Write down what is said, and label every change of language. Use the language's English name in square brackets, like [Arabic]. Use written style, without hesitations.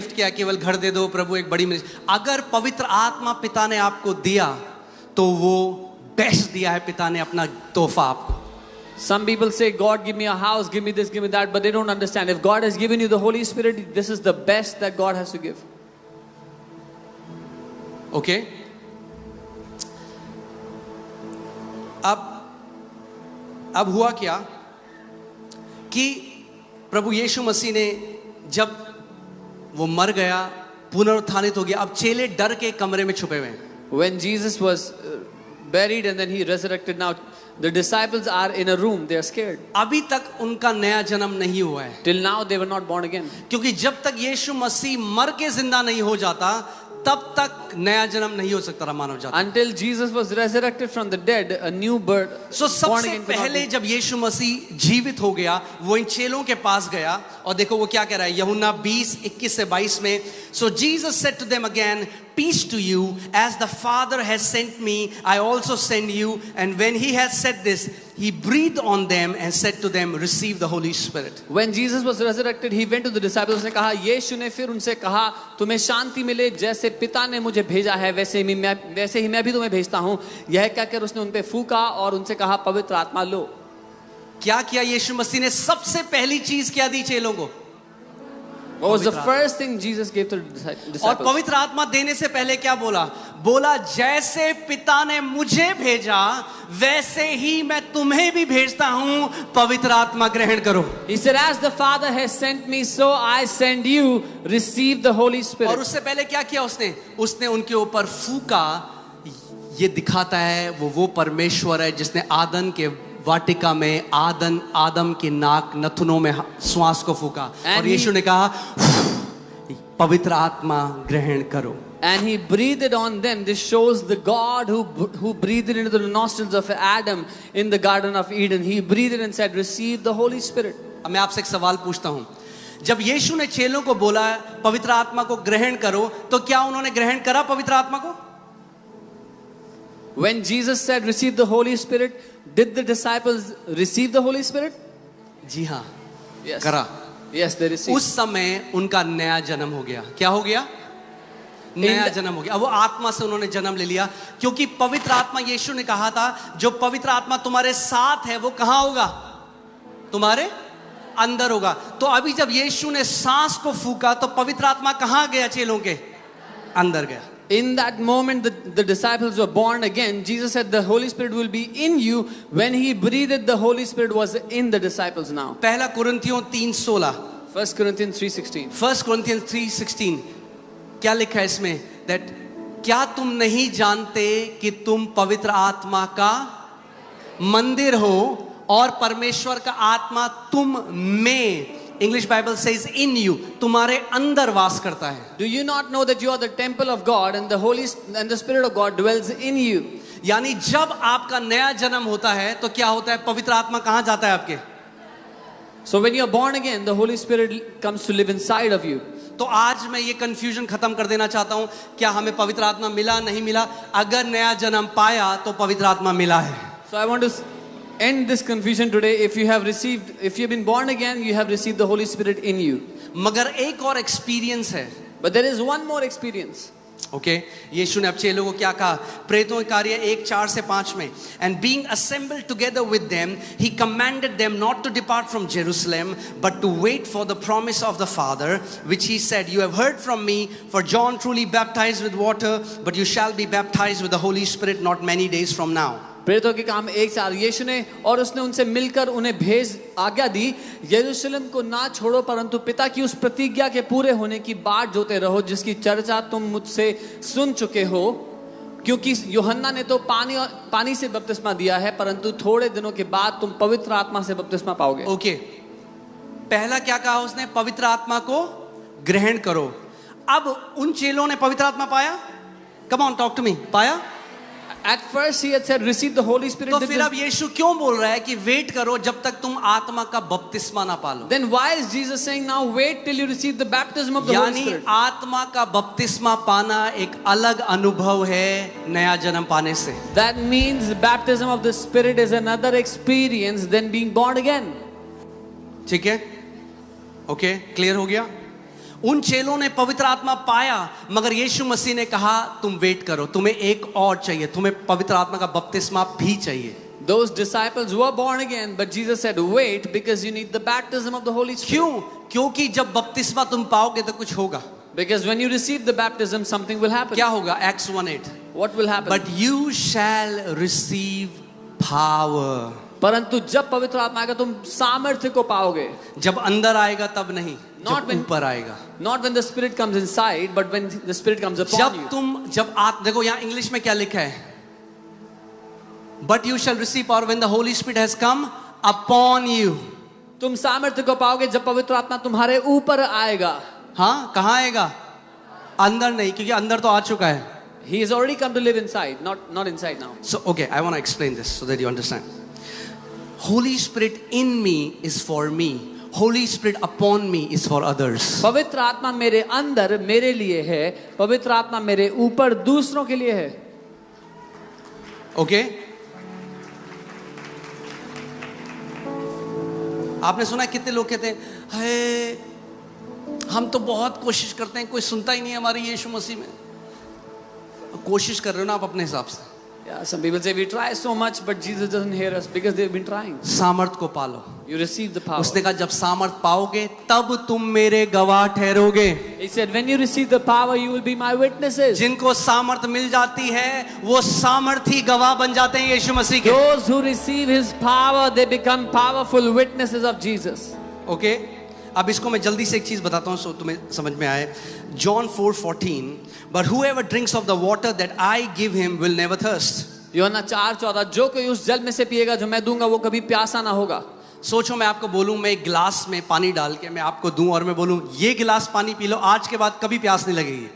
[Hindi] Gift क्या, केवल घर दे दो, प्रभु एक बड़ी मिनिस्ट्री. अगर पवित्र आत्मा पिता ने आपको दिया, तो वो बेस्ट दिया है पिता ने अपना तोहफा आपको. [English] Some people say, God give me a house, give me this, give me that, but they don't understand. If God has given you the Holy Spirit, this is the best that God has to give. Okay? [Hindi] अब हुआ क्या कि प्रभु यीशु मसीह ने जब वो मर गया, पुनरुत्थानित हो गया, अब चेले डर के कमरे में छुपे हुए हैं. [English] When Jesus was buried and then he resurrected, now the disciples are in a room, they are scared. [Hindi] अभी तक उनका नया जन्म नहीं हुआ है. [English] Till now they were not born again. [Hindi] क्योंकि जब तक यीशु मसीह मर के जिंदा नहीं हो जाता, तब तक नया जन्म नहीं हो सकता मानव जाति. [English] Until Jesus was resurrected from the dead, a new birth. [Hindi] So सबसे पहले जब यीशु मसीह जीवित हो गया, वो इन चेलों के पास गया, और देखो वो क्या कह रहा है यूहन्ना 20:21-22 में. [English] So Jesus said to them again, peace to you, as the Father has sent me, I also send you. And when he had said this, he breathed on them and said to them, receive the Holy Spirit. When Jesus was resurrected, he went to the disciples. [Hindi] उसने कहा, यीशु ने फिर उनसे कहा, तुम्हें शांति मिले, जैसे पिता ने मुझे भेजा है वैसे ही मैं भी तुम्हें भेजता हूँ. यह कहकर उसने उन पे फूका और उनसे कहा, पवित्र आत्मा लो. क्या किया यीशु मसीह ने? सबसे पहली चीज क्या दी चेलों को? [English] What was the first thing Jesus gave to the disciples? [Hindi] और पवित्र आत्मा देने से पहले क्या बोला? बोला, जैसे पिता ने मुझे भेजा वैसे ही मैं तुम्हें भी भेजता हूं, पवित्र आत्मा ग्रहण करो. [English] He said, as the Father has sent me, so I send you. Receive the Holy [Hindi] और [English] Spirit. [Hindi] उससे पहले क्या किया उसने उनके ऊपर फूका. ये दिखाता है वो परमेश्वर है जिसने आदम के वाटिका में आदम की नाक नथुनों में श्वास को फूका और यीशु ने कहा, पवित्र आत्मा ग्रहण करो. [English] And he breathed on them. This shows the God who breathed into the nostrils of Adam in the Garden of Eden. He breathed and said, receive the Holy Spirit. [Hindi] अब मैं आपसे एक सवाल पूछता हूं. जब यीशु ने चेलों को बोला पवित्र आत्मा को ग्रहण करो, तो क्या उन्होंने ग्रहण करा पवित्र आत्मा को? [English] When Jesus said, receive the Holy Spirit, did the disciples receive the Holy Spirit? [Hindi] जी हाँ, [English] Yes. [Hindi] करा. [English] Yes, they received. [Hindi] उस समय उनका नया जन्म हो गया. क्या हो गया? नया जन्म हो गया. अब वो आत्मा से उन्होंने जन्म ले लिया, क्योंकि पवित्र आत्मा, यीशु ने कहा था, जो पवित्र आत्मा तुम्हारे साथ है वो कहां होगा? तुम्हारे अंदर होगा. तो अभी जब यीशु ने सांस को फूका तो पवित्र आत्मा कहां गया? चेलों के अंदर गया. [English] In that moment, the disciples were born again. Jesus said the Holy Spirit will be in you. When he breathed, the Holy Spirit was in the disciples now. [Hindi] पहला कुरिन्थियों 3:16. [English] 1 Corinthians 3:16. [Hindi] 1 Corinthians 3:16 क्या लिखा है इसमें? That क्या तुम नहीं जानते कि तुम पवित्र आत्मा का मंदिर हो और परमेश्वर का आत्मा तुम में, [English] English Bible says in you, [Hindi] तुम्हारे अंदर वास करता है. [English] Do you not know that you are the temple of God and the Spirit of God dwells in you? [Hindi] यानी जब आपका नया जन्म होता है तो क्या होता है? पवित्र आत्मा कहां जाता है आपके? [English] So when you are born again, the Holy Spirit comes to live inside of you. [Hindi] तो आज मैं ये कंफ्यूजन खत्म कर देना चाहता हूं. क्या हमें पवित्र आत्मा मिला नहीं मिला? अगर नया जन्म पाया तो पवित्र आत्मा मिला है. [English] So I want to end this confusion today. If you have been born again, you have received the Holy Spirit in you. [Hindi] मगर एक और एक्सपीरियंस है. [English] But there is one more experience. [Hindi] Okay, यीशु ने अब चेलों को क्या कहा? प्रेरितों के कार्य 1:4-5 में, [English] and being assembled together with them, he commanded them not to depart from Jerusalem, but to wait for the promise of the Father, which he said, you have heard from me, for John truly baptized with water, but you shall be baptized with the Holy Spirit not many days from now. [Hindi] प्रेरितों के काम 1:4. यीशु ने और उसने उनसे मिलकर उन्हें आज्ञा दी, यरूशलेम को ना छोड़ो, परंतु पिता की उस प्रतिज्ञा के पूरे होने की बाट जोते रहो, जिसकी चर्चा तुम मुझसे सुन चुके हो. क्योंकि यूहन्ना ने तो पानी से बपतिस्मा दिया है, परंतु थोड़े दिनों के बाद तुम पवित्र आत्मा से बपतिस्मा पाओगे. ओके, पहला क्या कहा उसने? पवित्र आत्मा को ग्रहण करो. अब उन चेलों ने पवित्र आत्मा पाया? [English] Come on, talk to me. [Hindi] पाया? [English] At first he had said receive the Holy Spirit. [Hindi] तो फिर अब यीशु क्यों बोल रहा है कि वेट करो जब तक तुम आत्मा का बपतिस्मा ना पालो? [English] Then why is Jesus saying now wait till you receive the baptism of the Holy [Hindi] यानी [English] Spirit? [Hindi] आत्मा का बपतिस्मा पाना एक अलग अनुभव है नया जन्म पाने से. [English] That means the baptism of the Spirit is another experience than being born again. [Hindi] ठीक है? ओके, क्लियर हो गया? उन चेलों ने पवित्र आत्मा पाया, मगर यीशु मसीह ने कहा तुम वेट करो, तुम्हें एक और चाहिए, तुम्हें पवित्र आत्मा का बपतिस्मा भी चाहिए. [English] Those disciples were born again, but Jesus said wait because you need the baptism of the Holy Spirit. [Hindi] क्यों? क्योंकि जब बपतिस्मा तुम पाओगे तो कुछ होगा. [English] Because when you receive the baptism, something will happen. [Hindi] क्या होगा? Acts 1:8. [English] What will happen? But you shall receive power. [Hindi] परंतु जब पवित्र आत्मा आएगा तुम सामर्थ्य को पाओगे. जब अंदर आएगा तब नहीं, [English] Not when [Hindi] ऊपर आएगा. [English] Not when the Spirit comes inside, but when the Spirit comes upon you. [Hindi] देखो यहाँ इंग्लिश में क्या लिखा है? [English] But you shall receive power when the Holy Spirit has come upon you. [Hindi] तुम सामर्थ्य को पाओगे जब पवित्र आत्मा तुम्हारे ऊपर आएगा. हाँ, कहाँ आएगा? अंदर नहीं, क्योंकि अंदर तो आ चुका है. [English] He has already come to live inside, not inside now. So okay, I want to explain this so that you understand. Holy Spirit in me is for me. Holy Spirit upon me is for others. [Hindi] पवित्र आत्मा मेरे अंदर मेरे लिए है, पवित्र आत्मा मेरे ऊपर दूसरों के लिए है. ओके आपने सुना कितने लोग कहते हैं हे हम तो बहुत कोशिश करते हैं, कोई सुनता ही नहीं है हमारी यीशु मसीह में. कोशिश कर रहे हो ना आप अपने हिसाब से. [English] Yeah, some people say we try so much but Jesus doesn't hear us because they've been trying. [Hindi] सामर्थ को पालो. [English] You receive the power. [Hindi] उसने कहा जब सामर्थ पाओगे तब तुम मेरे गवाह ठहरोगे. [English] He said when you receive the power you will be my witnesses. [Hindi] जिनको सामर्थ मिल जाती है वो सामर्थी गवाह बन जाते हैं यीशु मसीह के. [English] Those who receive his power they become powerful witnesses of Jesus. [Hindi] Okay अब इसको मैं जल्दी से एक चीज बताता हूं सो तुम्हें समझ में आए. [English] John 4:14 but whoever drinks of the water that I give him will never thirst. [Hindi] यूहन्ना 4:14 जो कोई उस जल में से पिएगा जो मैं दूंगा वो कभी प्यासा ना होगा. सोचो मैं आपको बोलूं मैं एक गिलास में पानी डाल के मैं आपको दूं और मैं बोलूं ये गिलास पानी पी लो, आज के बाद कभी प्यास नहीं लगेगी.